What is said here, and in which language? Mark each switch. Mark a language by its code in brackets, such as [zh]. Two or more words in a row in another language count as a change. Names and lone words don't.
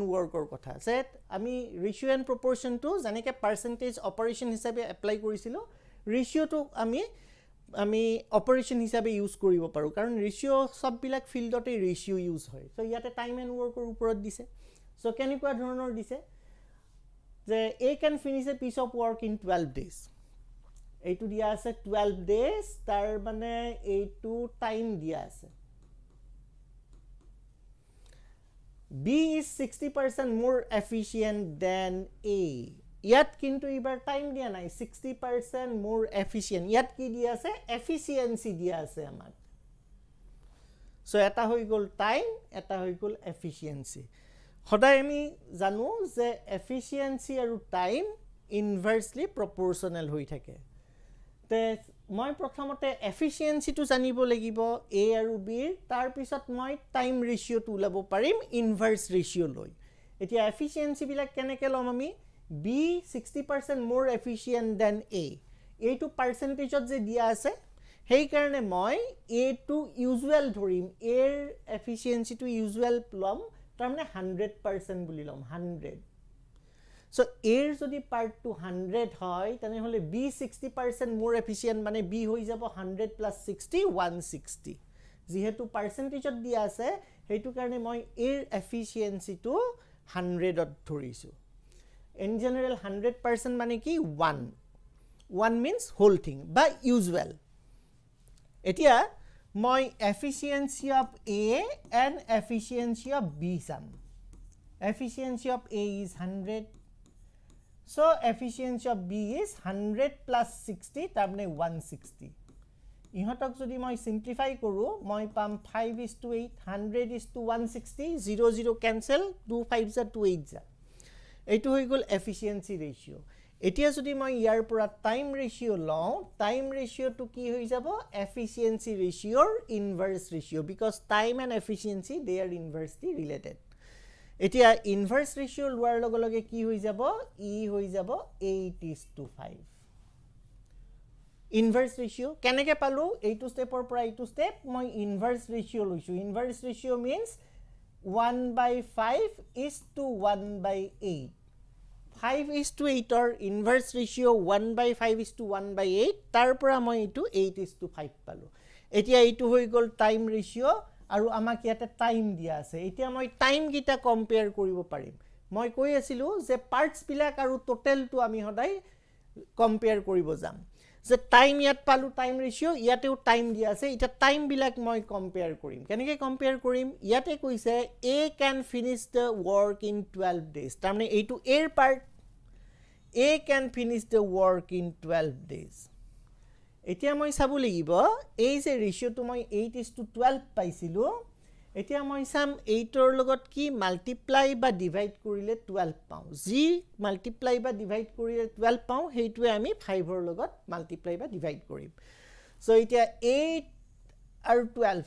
[as] ওয়াৰ্কৰ কথা সেট আমি [en] ratio and proportion [as] জানেকে [en] percentage operation [as] হিচাপে এপ্লাই কৰিছিলো ৰেশিওটো আমি অপাৰেশন হিচাপে ইউজ কৰিব পাৰো কাৰণ ৰেশিও সব বিলাক ফিল্ডতে ৰেশিও ইউজ হয় সো ইয়াতে [en] time and work [as] ওপৰত দিছে সো কেনেকুৱা ধৰণৰ দিছে যে [en] A can finish a piece of work in 12 days [as] এইটো দিয়া আছে 12 days তাৰ মানে এইটো টাইম দিয়া আছে [en] B is 60% more efficient than A [as] ইয়াত কিন্তু এবাৰ টাইম দিয়া নাই [en] 60% more efficient [as] ইয়াত কি দিয়া আছে efficiency দিয়া আছে আমাক সো এটা হৈ গল টাইম এটা হৈ গল efficiency সদায় আমি জানো যে efficiency আৰু টাইম [en] inversely proportional [as] হৈ থাকে তে মই প্ৰথমতে এফিচিয়েন্সিটো জানিব লাগিব A আৰু B তাৰ পিছত মই [en] time ratio [as] উলাব পাৰিম [en] inverse ratio [as] লৈ এতিয়া এফিচিয়েন্সি বিলাক কেনেকৈ লম আমি [en] B 60% more efficient than A [as] এইটো পাৰ্সেন্টেজত যে দিয়া আছে সেই কাৰণে মই A টো ইউজুৱেল ধৰিম A ৰ এফিচিয়েন্সিটো ইউজুৱেল লম তাৰ মানে 100% বুলি লম 100 So A যদি part to 100 হয় তেনেহলে B 60% more efficient মানে B হৈ যাব 100 plus 60 160 যেহেতু পার্সেন্টেজত দিয়া আছে হেতু কাৰণে মই A efficiency to 100 ত ধৰিছো [en] in general [as] 100% মানে কি [en] 1 means whole thing বা usual [as] এতিয়া মই [en] efficiency of A and efficiency of B sum efficiency of A is 100 so efficiency of B is 100 plus 60 [as] তাৰমানে 160 ইহতক যদি মই সিম্পলিফাই কৰো মই পাম 5:8 100:160 0 0 cancel 2 5 যা 2 8 যা এইটো হৈ গল [en] efficiency ratio [as] এতিয়া যদি মই ইয়াৰ পৰা [en] time ratio [as] লওঁ [en] time ratio to [as] কি হৈ যাব [en] efficiency ratio inverse ratio because time and efficiency they are inversely related [as] এতিয়া [en] inverse ratio [as] লোৱাৰ লগে লগে কি হৈ যাব e হৈ যাব 8:5 [en] inverse ratio [as] কেনেকে পালো এইটো স্টেপৰ পৰা এইটো স্টেপ মই [en] inverse ratio [as] লৈছো [en] inverse ratio means [as] 1/5:1/8 5:8 [en] or inverse ratio [as] 1/5:1/8 তাৰ পৰা মই এইটো 8:5 পালো এতিয়া এইটো হৈ গল [en] time ratio [as] আৰু আমাক ইয়াতে টাইম দিয়া আছে এতিয়া মই টাইম গিটা কম্পেয়াৰ কৰিব পাৰিম মই কৈ আছিলো যে পাৰ্টস বিলাক আৰু টোটালটো আমি সদায় কম্পেয়াৰ কৰিব যাম যে টাইম ইয়াত পালো [en] time ratio [as] ইয়াতেও টাইম দিয়া আছে এটা টাইম বিলাক মই কম্পেয়াৰ কৰিম কেনেকৈ কম্পেয়াৰ কৰিম ইয়াতে কৈছে [en] A can finish the work in 12 days [as] তাৰমানে এইটো A part [en] A can finish the work in 12 days [as] এতিয়া মই চাব লাগিব এই যে ৰেশিওটো মই 8:12 পাইছিলো এতিয়া মই চাম 8 ৰ লগত কি মাল্টিপ্লাই বা ডিভাইড কৰিলে 12 পাওঁ যি মাল্টিপ্লাই বা ডিভাইড কৰিলে 12 পাওঁ হেইটোৱে আমি 5 ৰ লগত মাল্টিপ্লাই বা ডিভাইড কৰিম সো এতিয়া 8 আৰু 12